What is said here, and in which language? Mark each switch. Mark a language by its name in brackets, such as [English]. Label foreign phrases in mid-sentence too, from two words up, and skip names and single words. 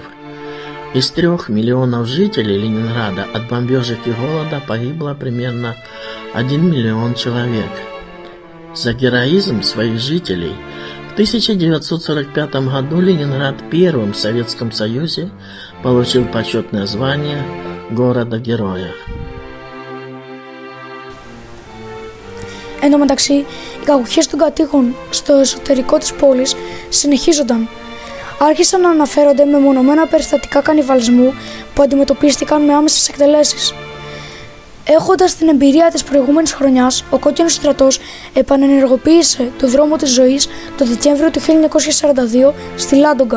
[Russian] Из 3 миллионов жителей Ленинграда от бомбежек и голода погибло примерно 1 миллион человек. За героизм своих жителей в 1945 году Ленинград первым в Советском Союзе получил почетное звание города-героя. [Greek] Εν τω μεταξύ, οι κακουχίες των κατοίκων στο εσωτερικό της πόλης συνεχίζονταν. Άρχισαν να αναφέρονται μεμονωμένα περιστατικά κανιβαλισμού που αντιμετωπίστηκαν με άμεσες εκτελέσεις. Έχοντας την εμπειρία της προηγούμενης χρονιάς, ο Κόκκινος Στρατός επανενεργοποίησε το δρόμο της ζωής το Δεκέμβριο του 1942 στη Λάντογκα.